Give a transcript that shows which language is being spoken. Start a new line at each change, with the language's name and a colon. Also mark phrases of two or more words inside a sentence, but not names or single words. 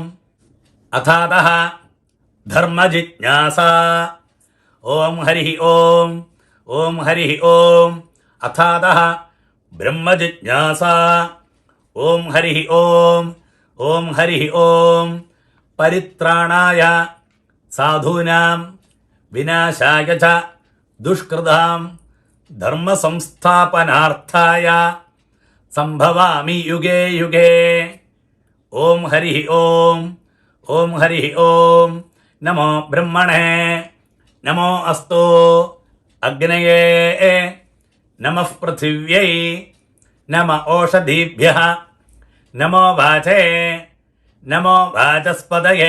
Sanskrit: അഥാതഃ ധർമ്മജിജ്ഞാസ. ഓം ഹരി ഓം. ഓം ഹരി ഓം. അഥാതഃ ബ്രഹ്മജിജ്ഞാസ. ഓം ഹരി ഓം. ഓം ഹരി ഓം. പരിത്രാണായ സാധൂനാം വിനാശായ ച ദുഷ്കൃതാം ധർമ്മസംസ്ഥാപനാർത്ഥായ സംഭവാമി യുഗേ യുഗേ. ഓം ഹരി ഓം. ഓം ഹരി ഓം. നമോ ബ്രഹ്മണേ. നമോ അസ്തു അഗ്നയേ. നമഃ പൃഥിവ്യൈ. നമ ഓഷധീഭ്യഃ. നമോ വാചേ. നമോ വാചസ്പതയേ.